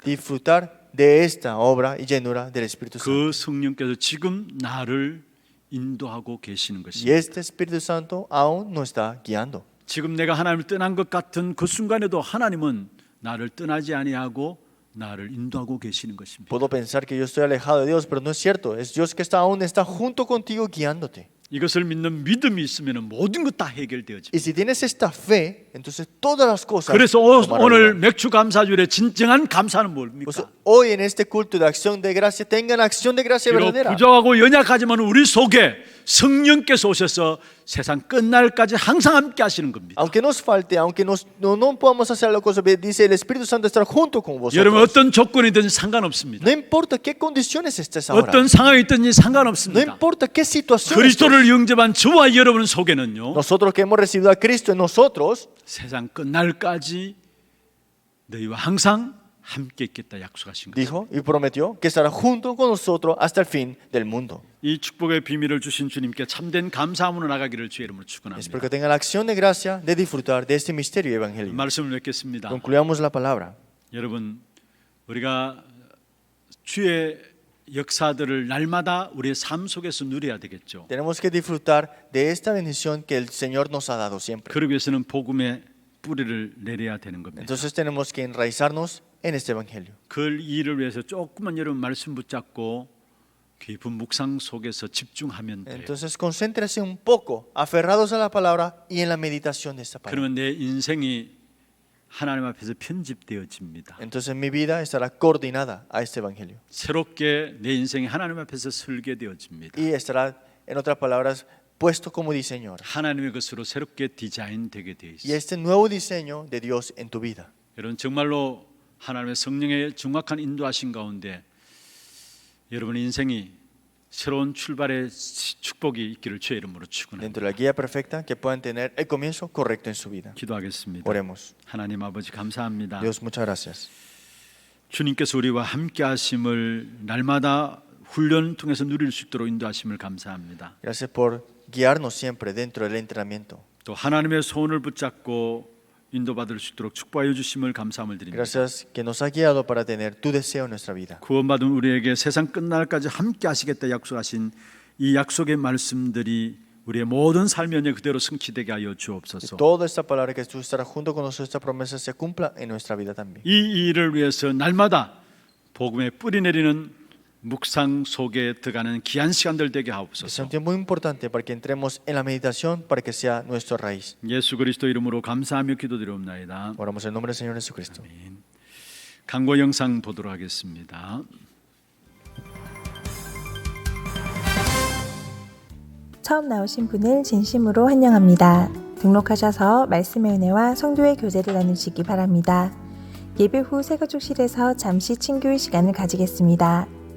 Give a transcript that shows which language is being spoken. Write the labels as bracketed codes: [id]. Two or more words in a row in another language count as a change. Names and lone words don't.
[es] Disfrutar de esta obra y llenura del Espíritu Santo. [ko] 그 성령께서 지금 나를 인도하고 계시는 [es] Y [ko] 것입니다. [es] este Espíritu Santo aún nos está guiando. [ko] 지금 내가 하나님을 떠난 것 같은 그 순간에도 하나님은 나를 떠나지 아니하고 나를 인도하고 계시는 것입니다. [es] Puedo pensar que yo estoy alejado de Dios, pero no es cierto. Es Dios que está junto contigo guiándote. [ko] 이것을 믿는 믿음이 있으면 모든 것 다 해결되어집니다. [es] Y si tienes esta fe, entonces todas las cosas [ko] 그래서 [es] tomarán [ko] 오늘 [es] lugar. [ko] 맥주 감사주일의 진정한 감사는 [es] Pues [ko] 뭡니까? [es] hoy en este culto de acción de gracia tengan acción de gracia [ko] 비록 [es] verdadera. [ko] 부족하고 연약하지만 우리 속에 성령께서 오셔서 세상 끝날까지 항상 함께 하시는 겁니다. [es] Aunque nos falte, aunque no podamos hacer la cosa, dice el Espíritu Santo estará junto con [ko] 여러분 [es] vosotros. [ko] 어떤 조건이든 상관없습니다. [es] No importa qué condiciones estés ahora. [ko] 어떤 상황이 있든지 [es] No [ko] 상관없습니다. [es] importa qué situación estés. [ko] 그리스도를 영접한 저와 여러분 속에는요, [es] Nosotros que hemos recibido a Cristo en nosotros, [ko] 세상 끝날까지 너희와 항상 함께 있겠다 약속하신 거죠. [es] dijo y prometió que estará junto con nosotros hasta el fin del mundo. [ko] 이 축복의 비밀을 주신 주님께 참된 감사함으로 나가기를 주의 이름으로 축원합니다. [es] Espero que tengan la acción de gracia de disfrutar de este misterio evangélico. [ko] 말씀을 맺겠습니다. [es] Concluyamos la palabra. [ko] 여러분, 우리가 주의 역사들을 날마다 우리의 삶 속에서 누려야 되겠죠. [es] Tenemos que disfrutar de esta bendición que el Señor nos ha dado siempre. [ko] 그러기 위해서는 복음의 뿌리를 내려야 되는 겁니다. [es] Entonces tenemos que enraizarnos en este evangelio. [ko] 그 일을 위해서 조금만 여러분 말씀 붙잡고 깊은 묵상 속에서 집중하면 돼요. [es] Entonces concéntrese un poco, aferrados a la palabra y en la meditación de esta palabra. [ko] 그러면 내 인생이 하나님 앞에서 편집되어집니다. [es] Entonces mi vida estará coordinada a este evangelio [ko] 새롭게 내 인생이 하나님 앞에서 설계되어집니다. [es] y estará, en otras palabras, puesto como diseño ahora. [ko] 하나님의 것으로 새롭게 디자인되게 되어 [es] Y [ko] 있어요. [es] este nuevo diseño de Dios en tu vida. [ko] 여러분 정말로 하나님의 성령의 정확한 인도하신 가운데 여러분의 인생이 새로운 출발의 축복이 있기를 주의 이름으로 축원합니다. [es] Dentro de la guía perfecta, que puedan tener el comienzo correcto en su vida. [ko] 기도하겠습니다. [es] Oremos. [ko] 하나님 아버지 감사합니다. [es] Dios, muchas gracias. [ko] 주님께서 우리와 함께 하심을 날마다 훈련 통해서 누릴 수 있도록 인도하심을 감사합니다. [es] Gracias por guiarnos siempre dentro del entrenamiento. [ko] 또 하나님의 소원을 붙잡고 인도받을 수 있도록 축복하여 주심을 감사함을 드립니다. [es] Gracias que nos ha guiado para tener tu deseo en nuestra vida. [ko] 구원받은 우리에게 세상 끝날까지 함께 하시겠다 약속하신 이 약속의 말씀들이 우리의 모든 삶 연에 그대로 성취되게 하여 주옵소서. [es] Toda esta palabra que tú estarás junto con nosotros, esta promesa se cumpla en nuestra vida también. [ko] 이 일을 위해서 날마다 복음의 뿌리 내리는 묵상 속에 들어가는 귀한 시간들 되게 [es] Es [ko] 하옵소서. [es] un tiempo muy importante para que entremos en la meditación, para que sea nuestra raíz. [ko] 예수 그리스도 이름으로 감사하며 기도드리옵나이다. [es] Oramos en nombre del Señor Jesucristo. [ko] 광고 영상 보도록 하겠습니다. 처음 나오신 분을 진심으로 환영합니다. 등록하셔서 말씀의 은혜와 성도의 교제를 나누시기 바랍니다. 예배 후 새가족실에서 잠시 친교의 시간을 가지겠습니다.